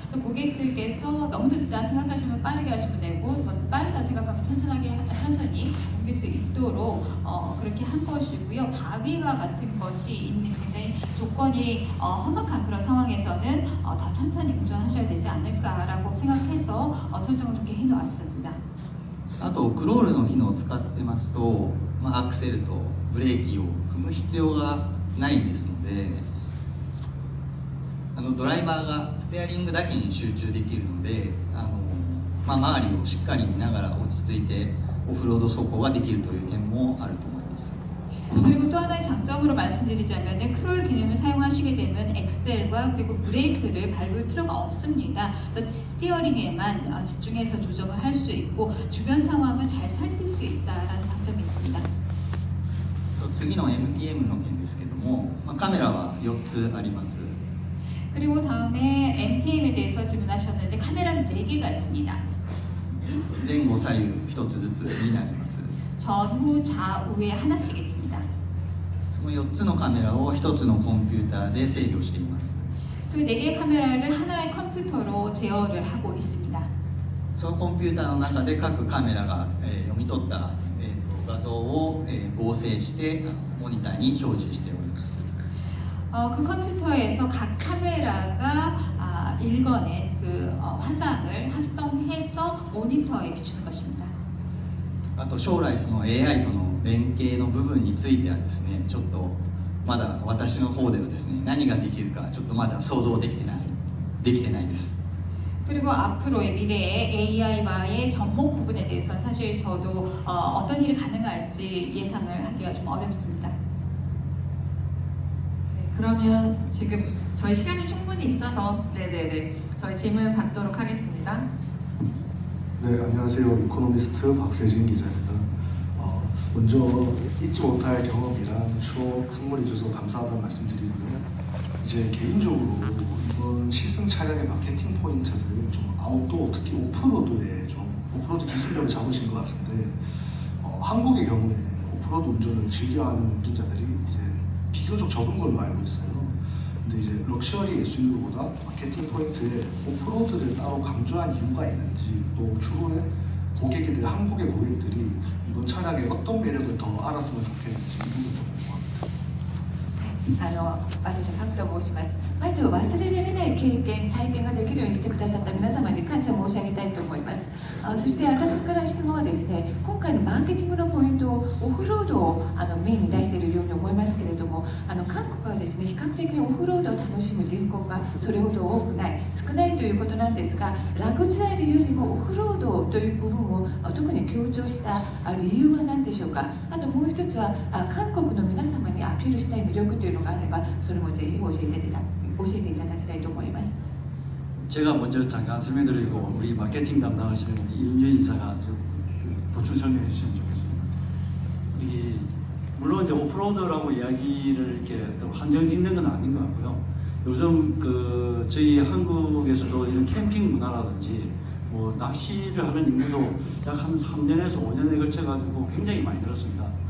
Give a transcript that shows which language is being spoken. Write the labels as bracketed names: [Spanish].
[Korean] 또 고객들께서 너무 늦다 생각하시면 빠르게 하시면 되고 빠르다 생각하면 천천히 옮길 수 있도록 그렇게 한 것이고요. 바위와 같은 것이 있는 굉장히 조건이 험악한 그런 상황에서는 더 천천히 운전하셔야 되지 않을까라고 생각해서 설정을 그렇게 해놓았습니다. [Japanese] あとクロールの機能を使ってますと、アクセルとブレーキを踏む必要がないですので、ドライバーがステアリングだけに集中できるので、周りをしっかり見ながら落ち着いてオフロード走行ができるという点もあると思います。 [Korean] 그리고 또 하나의 장점으로 말씀드리자면 크롤 기능을 사용하시게 되면 엑셀과 그리고 브레이크를 밟을 필요가 없습니다. 스티어링에만 집중해서 조정을 할 수 있고 주변 상황을 잘 살필 수 있다라는 장점이 있습니다. [Japanese] 次の MTM の件ですけども、カメラは4つあります。 [Korean] 그리고 다음에 MTM에 대해서 질문하셨는데 카메라는 4개가 있습니다. [Japanese] 前後左右1つずつになります。 [Korean] 전후 좌우에 하나씩 있습니다. [Japanese] その4つのカメラを1つのコンピューターで制御しています。 [Korean] 그 4개의 카메라를 하나의 컴퓨터로 제어를 하고 있습니다. [Japanese] そのコンピューターの中で各カメラが、読み取った、画像を、合成してモニターに表示しております。 [Korean] 그 컴퓨터에서 각 카메라가 읽어낸 그 화상을 합성해서 모니터에 비추는 것입니다. [Japanese] あと将来その AI との連携の部分についてはですね、ちょっとまだ私の方ではですね、何ができるかちょっとまだ想像できてないです。 [Korean] 그리고 앞으로의 미래의 AI와의 접목 부분에 대해서는 사실 저도 어떤 일이 가능할지 예상을 하기가 좀 어렵습니다. 그러면 지금 저희 시간이 충분히 있어서 저희 질문 받도록 하겠습니다. 네, 안녕하세요. 이코노미스트 박세진 기자입니다. 먼저 잊지 못할 경험이랑 추억 선물해 주셔서 감사하다는 말씀드리고요. 이제 개인적으로 이번 시승 차량의 마케팅 포인트를 좀 아웃도어, 특히 오프로드에 좀 오프로드 기술력을 잡으신 것 같은데 한국의 경우에 오프로드 운전을 즐겨하는 운전자들이 이제 비교적 적은 걸로 알고 있어요. 근데 이제 럭셔리 SUV보다 마케팅 포인트에 오프로드를 따로 강조한 이유가 있는지, 또 추후에 고객들, 한국의 고객들이 이번 차량의 어떤 매력을 더 알았으면 좋겠는지 이 부분 좀 궁금합니다. [Japanese] 私はパクと申します。まずは忘れられない経験、体験ができるようにしてくださった皆様に感謝申し上げたいと思います。そして私から質問はですね、今回のマーケティングのポイントをオフロードをメインに出しているように思いますけれども、韓国はですね、比較的にオフロードを楽しむ人口がそれほど多くない、少ないということなんですが、ラグジュアリーよりもオフロードという部分を特に強調した理由は何でしょうか。あともう一つは韓国の皆様にアピールしたい魅力というのがあれば、それもぜひ教えていただきたいと思います。 [Korean] 제가 먼저 잠깐 설명드리고 우리 마케팅 담당하시는 임윤 이사가 좀 보충 설명해 주시면 좋겠습니다. 물론 이제 오프로드라고 이야기를 이렇게 또 한정 짓는 건 아닌 것 같고요. 요즘 그 저희 한국에서도 이런 캠핑 문화라든지 뭐 낚시를 하는 인구도 약 한 3년에서 5년에 걸쳐 가지고 굉장히 많이 늘었습니다.